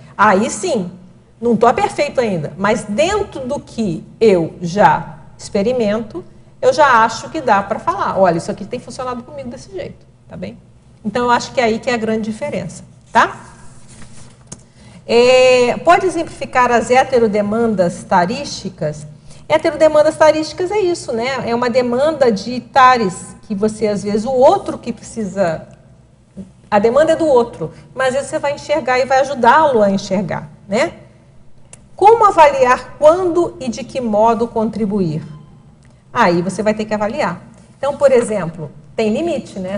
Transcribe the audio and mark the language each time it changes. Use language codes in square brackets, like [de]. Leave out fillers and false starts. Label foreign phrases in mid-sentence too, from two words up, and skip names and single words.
[pt] Aí sim, não estou perfeito ainda, mas dentro do que eu já experimento, eu já acho que dá para falar, olha, isso aqui tem funcionado comigo desse jeito, tá bem? Então, eu acho que é aí que é a grande diferença, tá? Pode exemplificar as heterodemandas tarísticas? Heterodemandas tarísticas é isso, né? É uma demanda de tares, que você, às vezes, o outro que precisa... A demanda é do outro, mas às vezes você vai enxergar e vai ajudá-lo a enxergar, né? Como avaliar quando e de que modo contribuir? Aí você vai ter que avaliar. Então, por exemplo, tem limite, né?